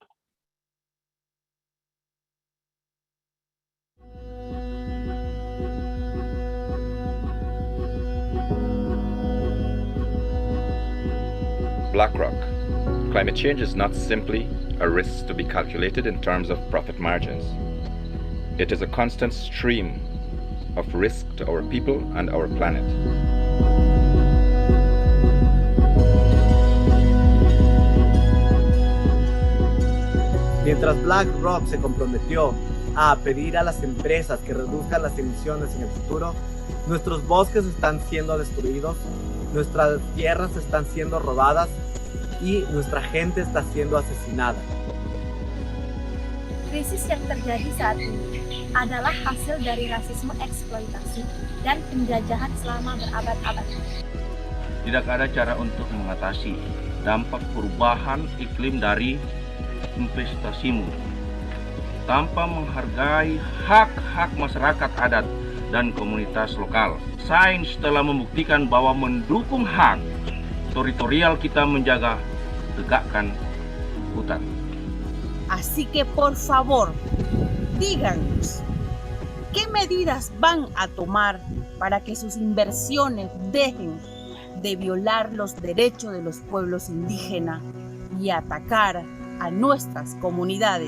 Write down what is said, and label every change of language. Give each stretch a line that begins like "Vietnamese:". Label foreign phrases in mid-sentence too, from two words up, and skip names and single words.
English: BlackRock. Climate change is not simply a risk to be calculated in terms of profit margins. It is a constant stream of risk to our people and our planet.
Spanish: Mientras BlackRock se comprometió a pedir a las empresas que reduzcan las emisiones en el futuro, nuestros bosques están siendo destruidos, nuestras tierras están siendo robadas y nuestra gente está siendo asesinada.
Indonesian: Krisis yang terjadi saat ini adalah hasil dari rasisme eksploitasi dan penjajahan selama berabad-abad. tidak ada cara untuk mengatasi dampak perubahan iklim dari investasimu. Tanpa menghargai hak-hak masyarakat adat dan komunitas lokal. Sains telah membuktikan bahwa mendukung hak teritorial kita menjaga tegakkan hutan.
Spanish: Así que por favor, díganos, ¿qué medidas van a tomar para que sus inversiones dejen de violar los derechos de los pueblos indígenas y atacar a nuestras comunidades?